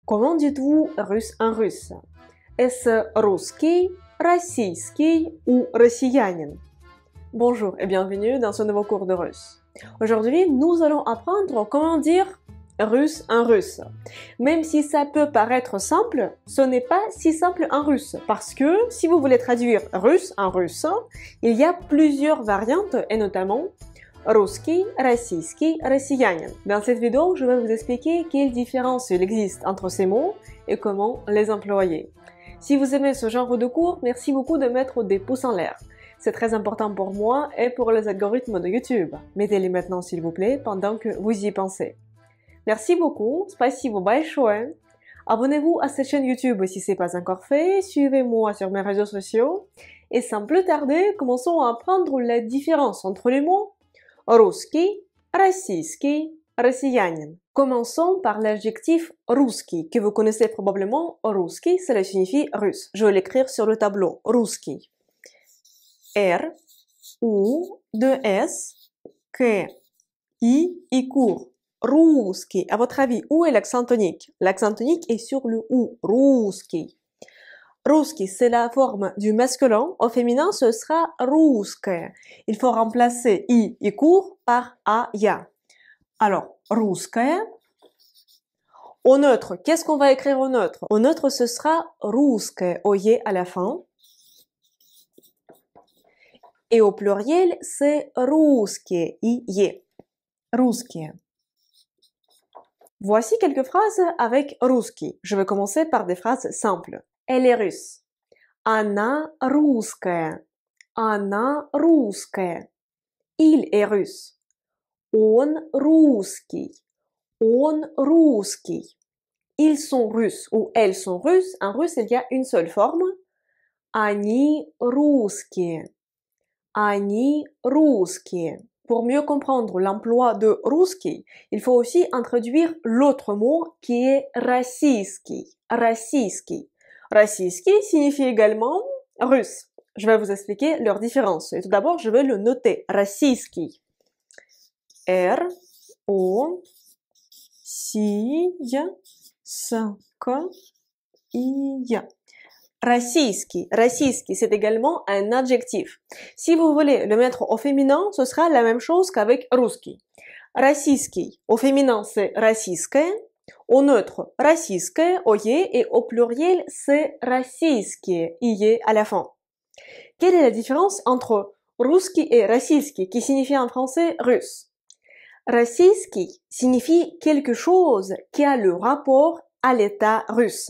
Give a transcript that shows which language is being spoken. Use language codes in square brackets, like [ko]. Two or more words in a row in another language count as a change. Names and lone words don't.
[fr] Comment dites-vous russe en russe? Est-ce [ru] русский, российский [fr] ou россиянин? Bonjour et bienvenue dans ce nouveau cours de russe. Aujourd'hui, nous allons apprendre comment dire russe en russe. Même si ça peut paraître simple, ce n'est pas si simple en russe parce que si vous voulez traduire russe en russe, il y a plusieurs variantes et notamment [ru] русский, российский, россиянин. [fr] Dans cette vidéo, je vais vous expliquer quelle différence il existe entre ces mots et comment les employer. Si vous aimez ce genre de cours, merci beaucoup de mettre des pouces en l'air. C'est très important pour moi et pour les algorithmes de YouTube. Mettez-les maintenant s'il vous plaît pendant que vous y pensez. Merci beaucoup, [ru] спасибо большое. [fr] Abonnez-vous à cette chaîne YouTube si ce n'est pas encore fait, suivez-moi sur mes réseaux sociaux et sans plus tarder, commençons à apprendre la différence entre les mots [ru] русский, российский, россиянин. [fr] Commençons par l'adjectif русский, que vous connaissez probablement. Русский, cela signifie russe. Je vais l'écrire sur le tableau. Русский. R, U, 2S, K, I court. Русский. À votre avis, où est l'accent tonique? L'accent tonique est sur le U. [ru] Русский. Русский, [fr] c'est la forme du masculin. Au féminin, ce sera русская. Il faut remplacer I court par A, ya. Alors, русская. Au neutre, qu'est-ce qu'on va écrire au neutre? Au neutre, ce sera русское, oye à la fin. Et au pluriel, c'est русские, ie. Русские. Voici quelques phrases avec русский. Je vais commencer par des phrases simples. Elle est russe. [ru] Она русская. Она русская. [fr] Il est russe. [ru] Он русский. Он русский. [fr] Ils sont russes ou elles sont russes. En russe, il y a une seule forme. [ru] Они русские. Они русские. [fr] Pour mieux comprendre l'emploi de русский, il faut aussi introduire l'autre mot qui est российский. [ru] Российский. Российский [fr] signifie également russe. Je vais vous expliquer leur différence. Et tout d'abord, je vais le noter. Российский. R, O, Si, S, K, I. [ru] Российский. Российский, [fr] c'est également un adjectif. Si vous voulez le mettre au féminin, ce sera la même chose qu'avec русский. Российский. Au féminin, c'est российское. Au neutre, российское, oye, et au pluriel, c'est российские, ie à la fin. Quelle est la différence entre русский et российский, qui signifie en français russe? Российский signifie quelque chose qui a le rapport à l'État russe.